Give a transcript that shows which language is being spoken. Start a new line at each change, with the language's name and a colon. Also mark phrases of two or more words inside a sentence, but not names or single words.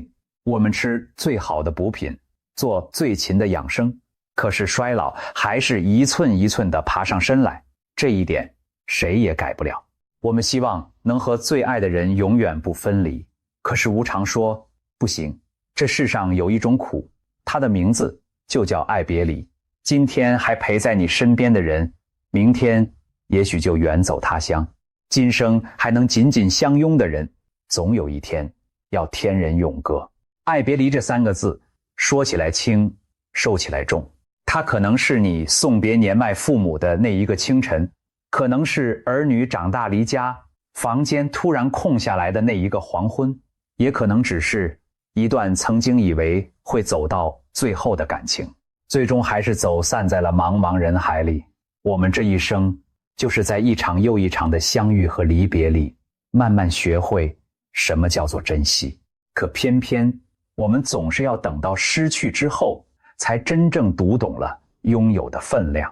Chinese: 我們吃最好的補品，做最勤的養生，可是衰老還是一寸一寸地爬上身來，這一點誰也改不了。我們希望能和最愛的人永遠不分離，可是无常說不行，這世上有一種苦，它的名字就叫愛別離。今天還陪在你身邊的人，明天也許就遠走他鄉。今生還能緊緊相擁的人，總有一天要天人永隔。愛別離這3個字，說起來輕，受起來重。它可能是你送別年邁父母的那一個清晨，可能是兒女長大離家，房間突然空下來的那一個黃昏，也可能只是一段曾經以為會走到最後的感情，最終還是走散在了茫茫人海裡。我們這一生就是在一場又一場的相遇和離別裡，慢慢學會什麼叫做珍惜。可偏偏我們總是要等到失去之後，才真正讀懂了擁有的分量。